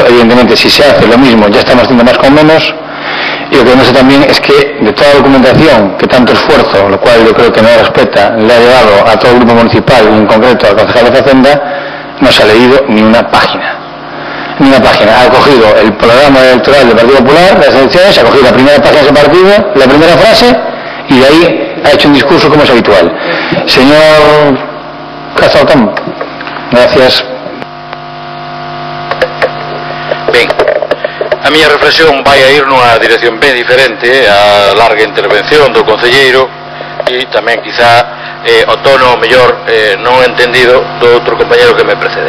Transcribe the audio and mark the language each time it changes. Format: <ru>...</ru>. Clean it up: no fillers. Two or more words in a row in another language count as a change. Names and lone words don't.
<es>Evidentemente, si se hace lo mismo, ya estamos haciendo más con menos. Y lo que demuestra también es que de toda la documentación, que tanto esfuerzo, lo cual yo creo que no respeta, le ha llevado a todo el grupo municipal y en concreto al concejal de Hacienda, no se ha leído ni una página. Ni una página. Ha cogido el programa electoral del Partido Popular, las elecciones, ha cogido la primera página de ese partido, la primera frase, y de ahí ha hecho un discurso como es habitual. Señor Casalcamp, gracias.</es> <gl>Ben, a miña reflexión vai a ir nunha dirección ben diferente a larga intervención do concelleiro e tamén quizá o tono mellor non entendido do outro compañero que me precede.</gl>